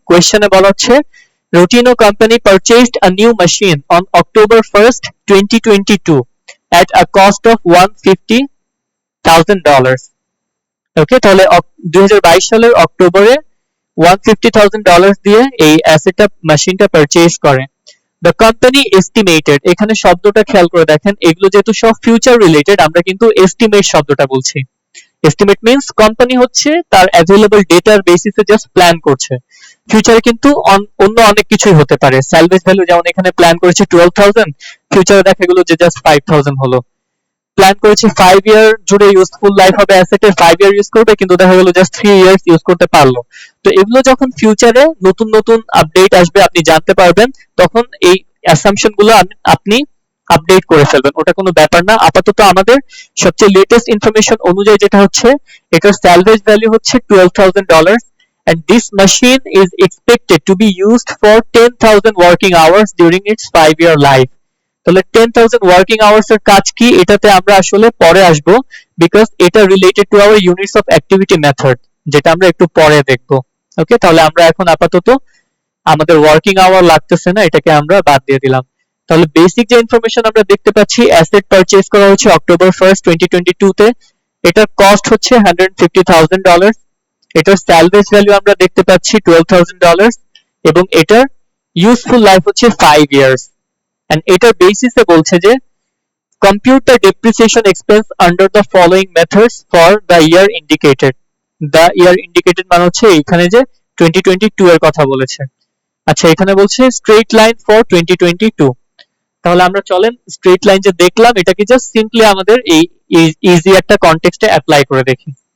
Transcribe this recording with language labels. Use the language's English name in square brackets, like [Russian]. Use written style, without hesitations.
[Bangla] কোশ্চেনে বলা হচ্ছে [English] Rotino company purchased a new machine on October 1st, 2022 at a cost of $150,000. [Bangla] ওকে, তাহলে 2022 সালের অক্টোবরে $150,000 দিয়ে এই অ্যাসেটটা মেশিনটা পারচেজ করে। [English] The company estimated, [Bangla] এখানে শব্দটা খেয়াল করে দেখেন, এগুলো যেহেতু সব ফিউচার রিলেটেড আমরা কিন্তু এস্টিমেট শব্দটা বলছি। এস্টিমেট মিন্স কোম্পানি হচ্ছে তার অ্যাভেলেবল ডেটার বেসিসে জাস্ট প্ল্যান করছে। ফিউচারে কিন্তু অন্য অনেক কিছুই হতে পারে। স্যালভেজ ভ্যালু যেমন এখানে প্ল্যান করেছে 12,000, ফিউচারে দেখা গেল যে জাস্ট 5,000 হলো। প্ল্যান করেছে 5 ইয়ার জুড়ে ইউজফুল লাইফ হবে অ্যাসেটের, 5 ইয়ার ইউজ করবে, কিন্তু দেখা গেল জাস্ট 3 ইয়ার্স ইউজ করতে পারলো। তো এগুলো যখন ফিউচারে নতুন নতুন আপডেট আসবে আপনি জানতে পারবেন, তখন এই অ্যাসাম্পশন গুলো আপনি আপডেট করে ফেলবেন, ওটা কোনো ব্যাপার না। আপাতত আমাদের সবচেয়ে লেটেস্ট ইনফরমেশন অনুযায়ী যেটা হচ্ছে, এটার স্যালভেজ ভ্যালু হচ্ছে $12,000 [English] and this machine is expected to be used for 10,000 working hours during its 5-year life. [Bangla] তাহলে 10,000 ওয়ার্কিং আওয়ার্স এর কাজ কি, এটাতে আমরা আসলে পরে আসব, বিকজ এটা related to our units of activity method, যেটা আমরা একটু পরে দেখব। ওকে, তাহলে আমরা এখন আপাতত আমাদের ওয়ার্কিং আওয়ার লাগতেছে না, এটাকে আমরা বাদ দিয়ে দিলাম। তাহলে বেসিক যে ইনফরমেশন আমরা দেখতে পাচ্ছি, অ্যাসেট পারচেজ করা হচ্ছে October 1st, 2022 তে। এটার কস্ট হচ্ছে $150,000। এটার স্যালভেজ ভ্যালু আমরা দেখতে পাচ্ছি $12,000 এবং এটার ইউজফুল লাইফ হচ্ছে 5 ইয়ার্স। [English] and [Bangla] এটার বেসিসে বলছে যে [English] compute the depreciation expense under the following methods for the year indicated. the year indicated [Bangla] মানে হচ্ছে এখানে যে 2022 এর কথা বলেছে। আচ্ছা, এখানে বলছে straight line for 2022। তাহলে আমরা চলেন স্ট্রেট লাইন যে দেখলাম এটাকে জাস্ট সিম্পলি আমাদের এই ইজি একটা কনটেক্সটে অ্যাপ্লাই করে দেখি।